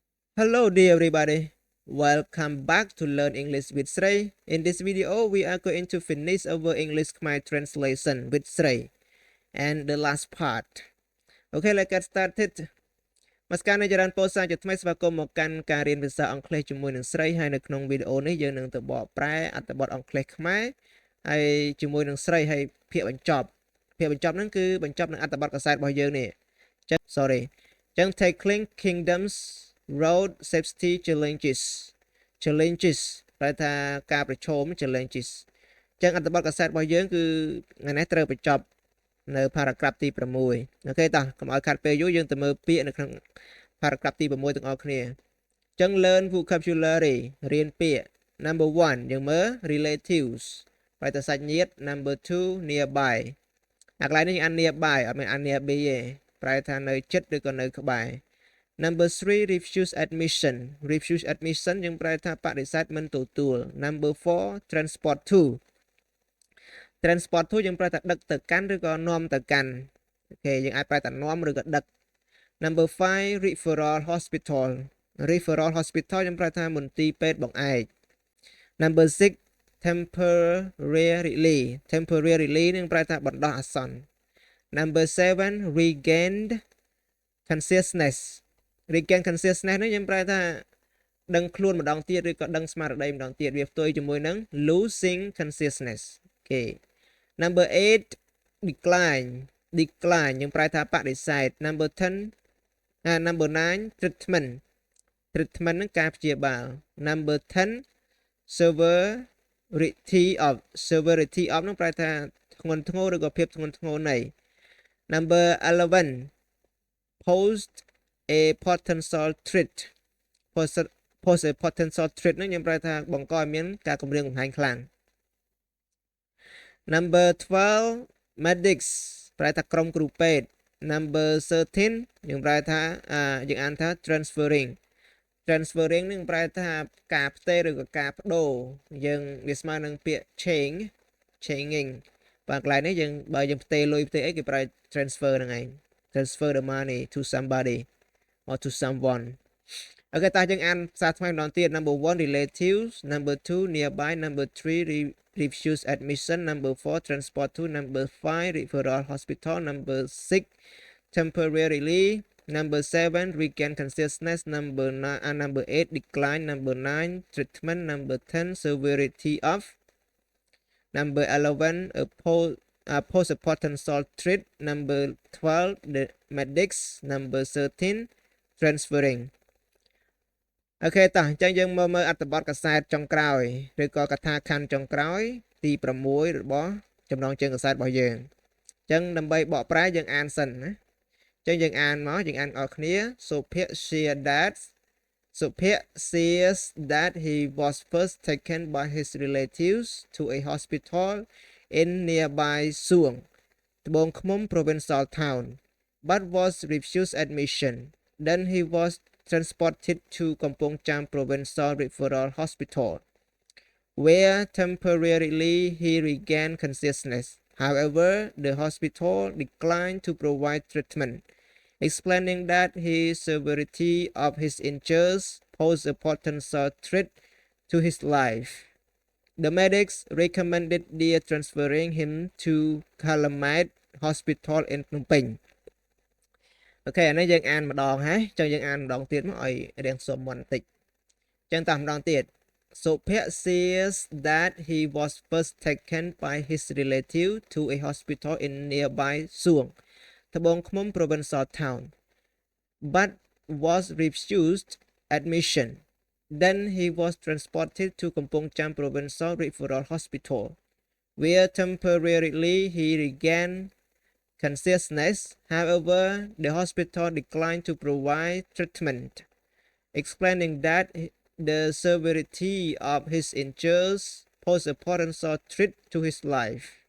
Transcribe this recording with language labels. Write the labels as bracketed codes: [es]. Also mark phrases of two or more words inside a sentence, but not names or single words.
[en] Hello dear everybody, welcome back to Learn English with Srey. In this video, we are going to finish our English Khmer translation with Srey and the last part. Okay, let's get started. [km] មកកាន់ចរន្តពោសាជាថ្មីស្វាគមន៍មកកាន់ការរៀនភាសាអង់គ្លេសជាមួយនឹងស្រីហើយនៅក្នុងវីដេអូនេះយើងនឹងទៅបកប្រែអត្ថបទអង់គ្លេសខ្មែរហើយជាមួយនឹងស្រីហើយភាគ បញ្ចប់ហ្នឹងគឺបញ្ចប់នឹងអត្ថបទកសែតរបស់យើងនេះចឹង sorry ចឹង [en] tackling kingdoms road safety challenges [km] ប្រែថាការប្រឈម challenges ចឹ ងអត្ថបទកសែតរបស់យើងគឺថ្ងៃនេះត្រូវបញ្ចប់នៅ paragraph ទី 6 អូខេតោះកុំឲ្យខាត់ពេលយូរ យើងទៅមើលពាក្យនៅក្នុង paragraph ទី 6 ទាំងអស់គ្នាចឹង [en] learn vocabulary [km] រៀនពាក្យ [en] number 1 [km] យើងមើល relatives ប្រែថាសាច់ញាតិ [en] number 2 nearby [km] អាកន្លែងនេះអាន nearby អត់មែនអាន nearby ទេប្រែថានៅជិតឬក៏នៅក្បែរ [en] number 3 refuse admission [km] យើងប្រែថាបដិសេធមិនទទួល [en] number 4 transport to [km] យើងប្រែថាដឹកទៅកាន់ឬក៏នាំទៅកាន់អូខេយើងអាចប្រែថានាំឬក៏ ដឹក [en] number 5 referral hospital [km] យើងប្រែថាមន្ទីរពេទ្យបង្អែក [en] number 6 [km] temporarily នឹងប្រែថាបណ្ដោះអាសន្ន [en] number 7 regained consciousness [km] នេះយើងប្រែថាដឹងខ្លួនម្ដងទៀតឬក៏ដឹងស្មារតីម្ដងទៀតវាផ្ទុយជាមួយនឹង [en] losing consciousness [km] អូខេ [en] number 8 decline [km] យើងប្រែថាបដិសេធ number [en] 9 treatment [km] នឹងការព្យាបាល [en] number 10 severity of [km] នឹងប្រែថាធ្ងន់ធ្ងរឬក៏ភាពធ្ងន់ធ្ងរនៃ [en] number 11 post a potential threat [km] នឹងខ្ញុំប្រែថាបង្កឲ្យមានការគំរាមកំហែងខ្លាំង [en] number 12 medics [km] ប្រែថាក្រុមគ្រូពេទ្យ [en] number 13 [km] យើងប្រែថាយើងអានថា transferring នឹង ប្រែថាការផ្ទេរឬក៏ការបដូរយើងវាស្មើនឹងពាក្យ changing បាទកន្លែងនេះយើងបើយើងផ្ទេរលុយផ្ទេរអីគេប្រើ transfer ហ្នឹងឯង [en] transfer the money to somebody or to someone [km] អូខេតើយើងអានភាសាថ្មីម្ដងទៀត [en] number 1 relatives number 2 nearby number 3 refuse admission number 4 transport to number 5 referral hospital number 6 temporarily number 7 regain consciousness number 8 decline number 9 treatment number 10 severity of number 11 post a potential threat number 12 the medics number 13 transferring [km] អូខេតោះអញ្ចឹងយើងមើលអត្ថបទកសែតចុងក្រោយឬក៏កថាខណ្ឌចុងក្រោយទី 6 របស់ចំណងជើងកសែតរបស់យើងអញ្ចឹងដើម្បីបកប្រែយើងអានសិនណាអញ្ចឹងយើងអានមកយើងអានអស់គ្នាសុភ័ក្រ [en] says that he was first taken by his relatives to a hospital in nearby Suong ត្បូងឃ្មុំ provincial town but was refused admission then he was transported to Kampong Cham Provincial Referral Hospital, where temporarily he regained consciousness. However, the hospital declined to provide treatment, explaining that the severity of his injuries posed a potential threat to his life. The medics recommended transferring him to Calumet Hospital in Phnom Penh. [km] អូខេអានេះយើងអានម្ដងហើយអញ្ចឹងយើងអានម្ដងទៀតមកឲ្យរៀងសុំមុន បន្តិចអញ្ចឹងតាមម្ដងទៀតសុភ័ក្រ [en] says that he was first taken by his relative to a hospital in nearby Suong ត្បូងឃ្មុំ provincial town but was refused admission then he was transported to Kampong Cham Provincial Referral Hospital where temporarily he regained consciousness. However, the hospital declined to provide treatment, explaining that the severity of his injuries posed a potential threat to his life.